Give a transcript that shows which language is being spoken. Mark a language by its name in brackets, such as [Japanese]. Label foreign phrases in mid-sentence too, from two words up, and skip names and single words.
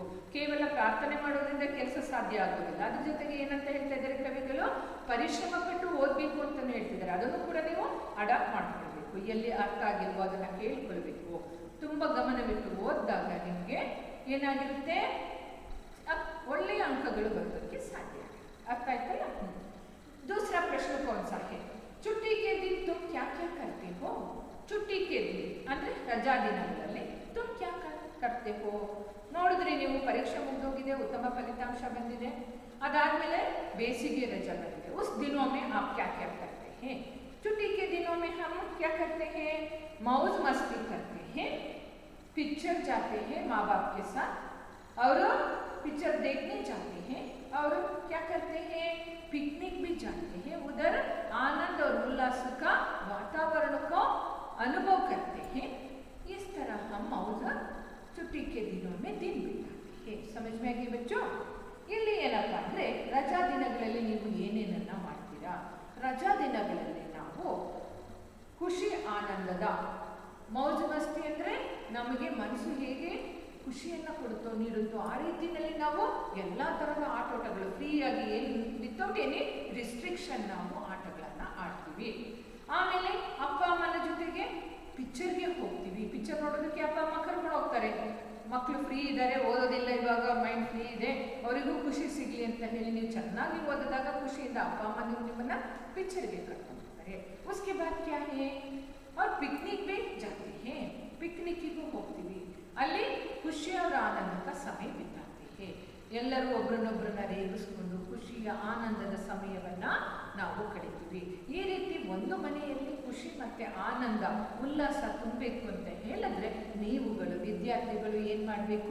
[Kannada] ಕೇವಲ ಪ್ರಾರ್ಥನೆ ಮಾಡೋದ್ರಿಂದ ಕೆಲಸ ಸಾಧ್ಯ ಆಗೋದಿಲ್ಲ. ಅದ್ರ ಜೊತೆಗೆ ಏನಂತ ಹೇಳ್ತಾ ಇದ್ದಾರೆ ಕವಿಗಳು? ಪರಿಶ್ರಮ ಪಟ್ಟು ಓದಬೇಕು ಅಂತಲೂ ಹೇಳ್ತಿದ್ದಾರೆ. ಅದನ್ನು ಕೂಡ ನೀವು ಅಡಾಪ್ಟ್ ಮಾಡ್ಕೊಳ್ಬೇಕು. ಎಲ್ಲಿ ಅರ್ಥ ಆಗಿಲ್ವೋ ಅದನ್ನ ಕೇಳ್ಕೊಳ್ಬೇಕು. ತುಂಬ ಗಮನವಿಟ್ಟು ಓದಿದಾಗ ನಿಮಗೆ ಏನಾಗಿರುತ್ತೆ? ಒಳ್ಳೆಯ ಅಂಕಗಳು ಬರೋದಕ್ಕೆ ಸಾಧ್ಯ. ಅರ್ಥ ಆಯ್ತಲ್ಲ? [Hindi] दूसरा प्रश्न कौन सा है? छुट्टी के दिन तुम क्या क्या करते हो? छुट्टी के दिन [Kannada] ಅಂದ್ರೆ ರಜಾ ದಿನಗಳಲ್ಲಿ [Hindi] तुम क्या करते हो? [Kannada] ನೋಡಿದ್ರಿ ನೀವು, ಪರೀಕ್ಷೆ ಮುಗಿದೋಗಿದೆ, ಉತ್ತಮ ಫಲಿತಾಂಶ ಬಂದಿದೆ, ಅದಾದ್ಮೇಲೆ ಬೇಸಿಗೆ ರಜಾ ಬಂದಿದೆ. [Hindi] उस दिनों में आप क्या क्या करते हैं? छुट्टी के दिनों में हम क्या करते हैं? मौज मस्ती करते हैं, पिक्चर जाते हैं माँ बाप के साथ और पिक्चर देखने जाते हैं और क्या करते हैं? पिकनिक भी जाते हैं, उधर आनंद और उल्लास का वातावरण को अनुभव करते हैं. इस तरह हम मौज छुट्टी के दिनों में दिन बिताते हैं. समझ में आगे बच्चों? [Kannada] ಇಲ್ಲಿ ಏನಪ್ಪ ಅಂದರೆ ರಜಾ ದಿನಗಳಲ್ಲಿ ನೀವು ಏನೇನನ್ನ ಮಾಡ್ತೀರಾ? ರಜಾ ದಿನಗಳಲ್ಲಿ ನಾವು ಖುಷಿ ಆನಂದದ [Hindi] मौज मस्ती [Kannada] ಅಂದರೆ ನಮಗೆ ಮನಸ್ಸು ಹೇಗೆ ಖುಷಿಯನ್ನು ಕೊಡುತ್ತೋ ನೀಡುತ್ತೋ ಆ ರೀತಿಯಲ್ಲಿ ನಾವು ಎಲ್ಲ ಥರದ ಆಟೋಟಗಳು ಫ್ರೀಯಾಗಿ, ಏನು [English] without any restriction [Kannada] ನಾವು ಆಟಗಳನ್ನು ಆಡ್ತೀವಿ. ಆಮೇಲೆ ಅಪ್ಪ ಅಮ್ಮನ ಜೊತೆಗೆ ಪಿಕ್ಚರ್ಗೆ ಹೋಗ್ತೀವಿ. ಪಿಕ್ಚರ್ ನೋಡೋದಕ್ಕೆ ಅಪ್ಪ ಅಮ್ಮ ಕರ್ಕೊಂಡು ಹೋಗ್ತಾರೆ. ಮಕ್ಕಳು ಫ್ರೀ ಇದ್ದಾರೆ, ಓದೋದಿಲ್ಲ ಇವಾಗ, [English] mind free [Kannada] ಇದೆ, ಅವರಿಗೂ ಖುಷಿ ಸಿಗಲಿ ಅಂತ ಹೇಳಿ ನೀವು ಚೆನ್ನಾಗಿ ಓದಿದಾಗ ಖುಷಿಯಿಂದ ಅಪ್ಪ ಅಮ್ಮ ನಿಮ್ಮನ್ನ ಪಿಕ್ಚರ್ಗೆ ಕರ್ಕೊಂಡು ಹೋಗ್ತಾರೆ. [Hindi] उसके बाद क्या है? और पिकनिक भी जाते हैं, [Kannada] ಪಿಕ್ನಿಕ್ಕಿಗೂ ಹೋಗ್ತೀವಿ. ಅಲ್ಲಿ ಖುಷಿ ಅವರ ಆನಂದದ ಸಮಯ [Hindi] बिताते हैं. [Kannada] ಎಲ್ಲರೂ ಒಬ್ಬರನ್ನೊಬ್ಬರನ್ನ ರೇಗಿಸ್ಕೊಂಡು ಖುಷಿಯ ಆನಂದದ ಸಮಯವನ್ನ ನಾವು ಕಳಿತೀವಿ. ಈ ರೀತಿ ಒಂದು ಮನೆಯಲ್ಲಿ ಖುಷಿ ಮತ್ತೆ ಆನಂದ ಉಲ್ಲಾಸ ತುಂಬಬೇಕು ಅಂತ ಹೇಳಿದ್ರೆ ನೀವುಗಳು ವಿದ್ಯಾರ್ಥಿಗಳು ಏನು ಮಾಡಬೇಕು?